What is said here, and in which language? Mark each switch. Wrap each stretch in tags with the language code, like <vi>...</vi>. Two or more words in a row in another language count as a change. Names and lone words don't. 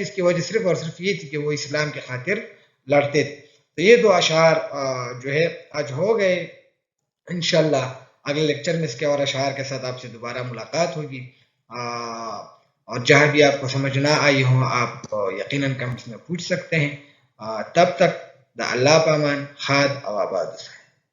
<ur>اس کی وجہ صرف اور صرف یہ تھی کہ وہ اسلام کی خاطر لڑتے تھے۔ تو یہ 2 اشعار جو ہے آج ہو گئے۔ انشاءاللہ اگلے لیکچر میں اس کے اور اشعار کے ساتھ آپ سے دوبارہ ملاقات ہوگی، اور جہاں بھی آپ کو سمجھ نہ آئی ہو آپ یقیناً کمنٹس میں پوچھ سکتے ہیں۔</ur> <ps>تب تک د الله په امان، ښاد او آباد اوسئ.</ps>